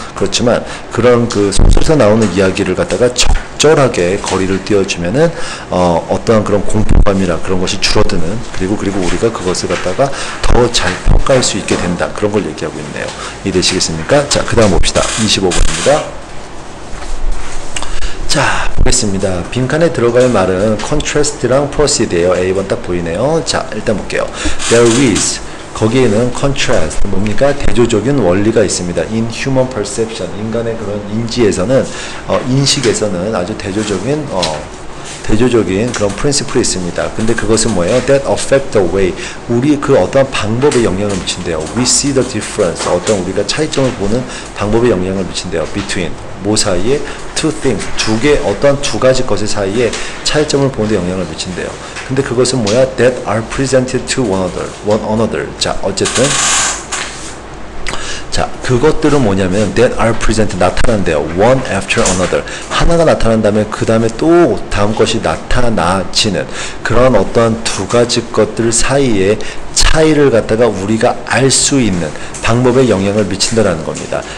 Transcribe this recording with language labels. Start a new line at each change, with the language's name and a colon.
Korean: 그렇지만 그런 그 소설에서 나오는 이야기를 갖다가 적절하게 거리를 띄워주면은 어떠한 그런 공포감이나 그런 것이 줄어드는 그리고 우리가 그것을 갖다가 더 잘 평가할 수 있게 된다 그런 걸 얘기하고 있네요. 이해되시겠습니까? 자, 그 다음 봅시다. 25번입니다. 자, 보겠습니다. 빈칸에 들어갈 말은 contrast랑 proceed예요. A번 딱 보이네요. 자, 일단 볼게요.
English: There is
Korean: 거기에는
English: contrast
Korean: 뭡니까? 대조적인 원리가 있습니다.
English: In human perception
Korean: 인간의 그런 인지에서는 인식에서는 아주 대조적인 그런 프린시플이 있습니다. 근데 그것은 뭐예요?
English: That affect the way
Korean: 우리 그 어떤 방법에 영향을 미친대요.
English: We see the difference
Korean: 어떤 우리가 차이점을 보는 방법에 영향을 미친대요. Between 뭐 사이에
English: two things
Korean: 어떤 두 가지 것의 사이에 차이점을 보는 데 영향을 미친대요. 근데 그것은 뭐야?
English: That are presented to one another.
Korean: 자, 어쨌든 자, 그것들은 뭐냐면
English: that are present
Korean: 나타난대요.
English: One after another.
Korean: 하나가 나타난 다음에 그 다음에 또 다음 것이 나타나지는 그런 어떤 두 가지 것들 사이에 차이를 갖다가 우리가 알 수 있는 방법에 영향을 미친다라는 겁니다.